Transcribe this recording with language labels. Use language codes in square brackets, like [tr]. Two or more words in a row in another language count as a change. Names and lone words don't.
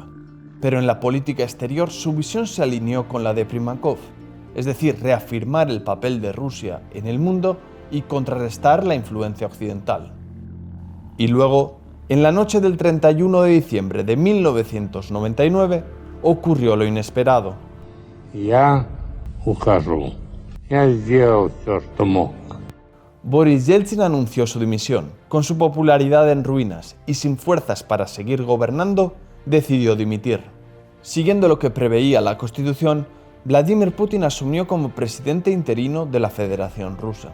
[es] Pero en la política exterior su visión se alineó con la de Primakov, es decir, reafirmar el papel de Rusia en el mundo y contrarrestar la influencia occidental. Y luego, en la noche del 31 de diciembre de 1999, ocurrió lo inesperado. [ru] Я ухожу. Я сделал все, что мог. [es] Boris Yeltsin anunció su dimisión. Con su popularidad en ruinas y sin fuerzas para seguir gobernando, decidió dimitir. Siguiendo lo que preveía la Constitución, Vladimir Putin asumió como presidente interino de la Federación Rusa.